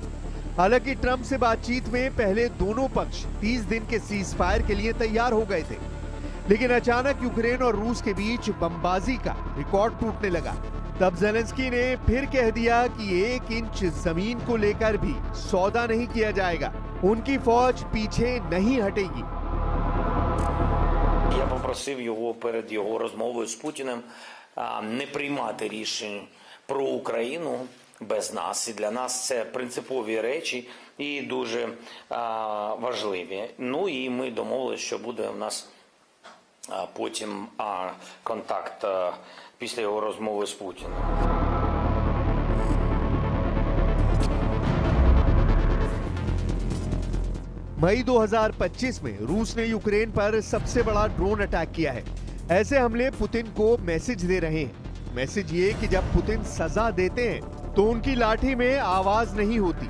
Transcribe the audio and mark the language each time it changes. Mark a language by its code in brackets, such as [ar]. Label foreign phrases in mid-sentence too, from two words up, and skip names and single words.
[hi] हालांकि ट्रंप से बातचीत में पहले दोनों पक्ष 30 दिन के सीज फायर के लिए तैयार हो गए थे, लेकिन अचानक यूक्रेन और रूस के बीच बमबाजी का रिकॉर्ड टूटने लगा। तब ज़ेलेंस्की ने फिर कह दिया कि 1 इंच जमीन को लेकर भी सौदा नहीं किया जाएगा, उनकी फौज पीछे नहीं हटेगी। [uk] Я попросив його перед його розмовою з Путіним не приймати рішень про Україну без нас. І для нас це принципові речі і дуже важливі. Ну і ми домовилися, що буде у нас потім контакт після його розмови з Путіним. [hi] मई 2025 में रूस ने यूक्रेन पर सबसे बड़ा [en] drone attack [hi] किया है। ऐसे हमले पुतिन को मैसेज दे रहे हैं। मैसेज ये कि जब पुतिन सजा देते हैं तो उनकी लाठी में आवाज नहीं होती।